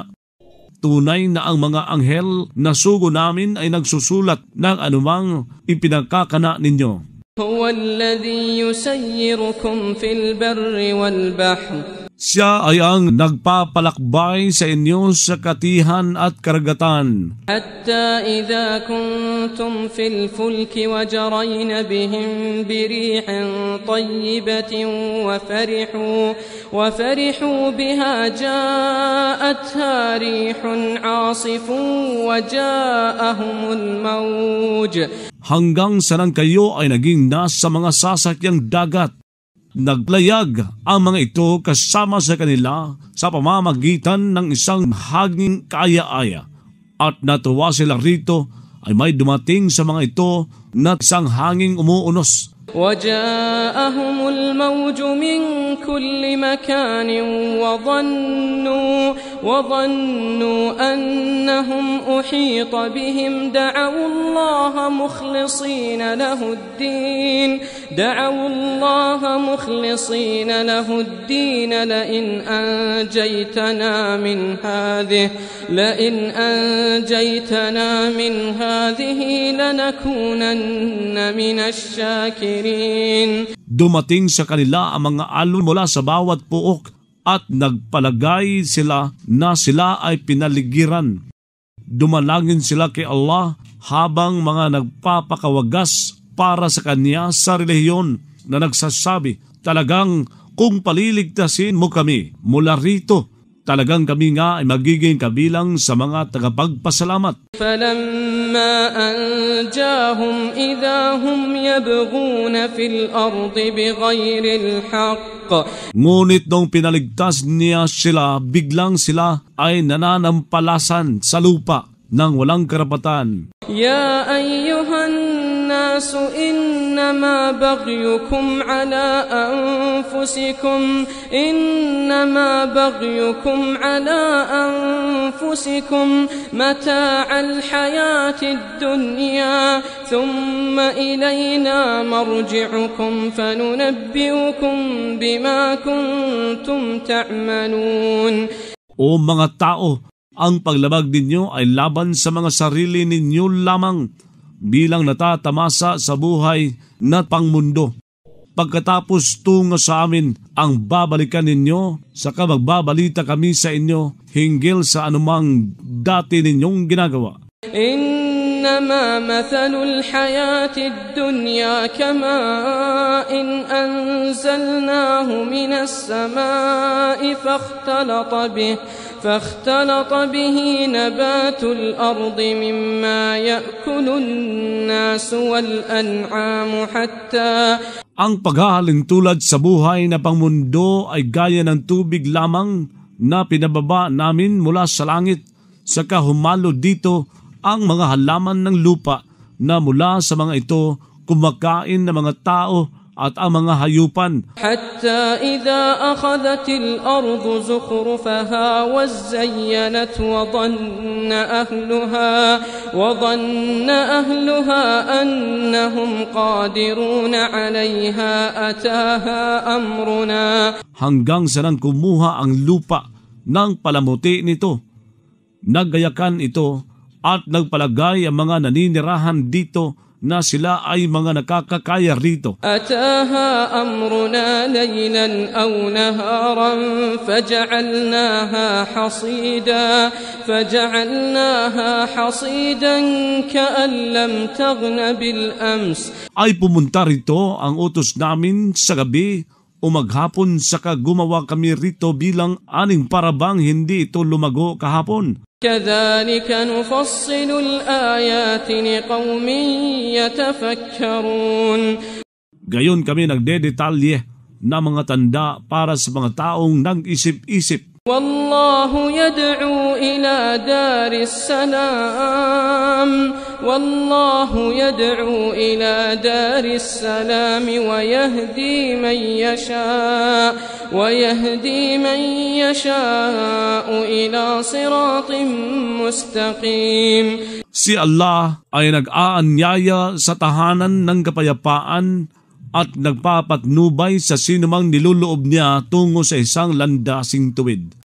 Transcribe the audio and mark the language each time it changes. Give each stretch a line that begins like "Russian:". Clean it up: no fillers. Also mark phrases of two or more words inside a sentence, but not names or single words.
Filipino: Tunay na ang mga anghel na sugo namin ay nagsusulat ng anumang ipinagkakana ninyo.
Arabic: هُوَ الَّذِي يُسَيِّرُكُمْ فِي الْبَرِّ وَالْبَحْرِ.
Filipino: Siya ay ang nagpapalakbay sa inyo sa katihan at karagatan.
Arabic: حتى إذا كنتم في الفلك وجرين بهم بريح طيبة وفرحوا بها جاءتها ريح عاصف وجاءهم الموج.
Filipino: Hanggang sanang kayo ay naging nasa mga sasakyang dagat. Naglayag ang mga ito kasama sa kanila sa pamamagitan ng isang hanging kaaya-aya. At natuwa sila rito ay may dumating sa mga ito na isang hanging umuunos.
Arabic: وجاءهم الموج من كل مكان وظنوا أنهم أحيط بهم دعوا الله مخلصين له الدين لئن أنجيتنا من هذه لنكونن من الشاكرين.
Filipino: Dumating sa kanila ang mga alon mula sa bawat puok at nagpalagay sila na sila ay pinaligiran. Dumalangin sila kay Allah habang mga nagpapakawagas para sa kanya sa relihiyon na nagsasabi, talagang kung paliligtasin mo kami mula rito, talagang kami nga ay magiging kabilang sa mga tagapagpasalamat.
Arabic: فلما أنجاهم إذا هم يبغون في الأرض بغير الحق.
Filipino: Ngunit nung pinaligtas niya sila, biglang sila ay nananampalasan sa lupa ng walang karapatan.
Arabic: يا أيها الناس إنما بغيكم على أنفسكم متاع الحياة الدنيا ثم إلينا مرجعكم فننبئكم بما كنتم تعملون.
Filipino: O mga tao, ang paglabag ninyo ay laban sa mga sarili ninyo lamang bilang natatamasa sa buhay na pangmundo. Pagkatapos tungo sa amin ang babalikan ninyo, saka magbabalita kami sa inyo hinggil sa anumang dati ninyong ginagawa.
Arabic: إنما مثل الحياة الدنيا كماء أنزلناه من السماء فاختلط به نبات الأرض مما يأكل الناس والأنعام حتى.
Filipino: Ang paghahalin tulad sa buhay na pangmundo ay gaya ng tubig lamang na pinababa namin mula sa langit, saka humalo dito ang mga halaman ng lupa na mula sa mga ito kumakain ng mga tao at ang mga hayupan.
Arabic: حتى إذا أخذت الأرض زخرفها وزينت وظن أهلها أنهم قادرون عليها أتاها أمرنا.
Filipino: Hanggang sa nang kumuha ang lupa ng palamuti nito, naggayakan ito at nagpalagay ang mga naninirahan dito na sila ay mga nakakakaya rito.
Arabic: أتاها أمرنا ليلا أو نهارا فجعلناها حصيدا كأن لم تغن بالأمس.
Filipino: Ay pumunta rito ang utos namin sa gabi o maghapon, saka gumawa kami rito bilang aning parabang hindi ito lumago kahapon.
Arabic: كذلك نفصل الآيات لقوم يتفكرون.
Filipino: Gayon kami nagdedetalye na mga tanda para sa mga taong nag-isip-isip.
Arabic: والله يدعو إلى دار السلام ويهدي من يشاء إلى صراط مستقيم.
Filipino: Si Allah ay nag-aanyaya sa tahanan ng kapayapaan at nagpapatnubay sa sinumang niluloob niya tungo sa isang landasing tuwid.